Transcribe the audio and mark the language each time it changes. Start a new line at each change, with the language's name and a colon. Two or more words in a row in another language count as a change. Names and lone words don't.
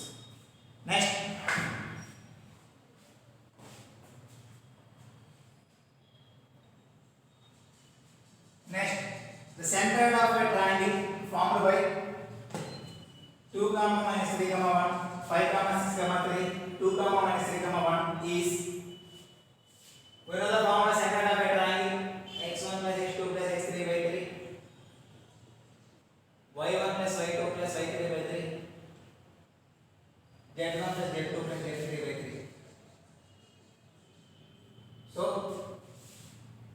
English: Next, the center of a triangle formed by 2 comma minus 3 comma 1 5 comma 6 comma 3 2 comma minus 3 comma 1 is, we know the formula center of a triangle x1 plus x2 plus x3 by 3 y1 plus y2 plus y3 by 3 z1 plus z2 plus z3 by 3. So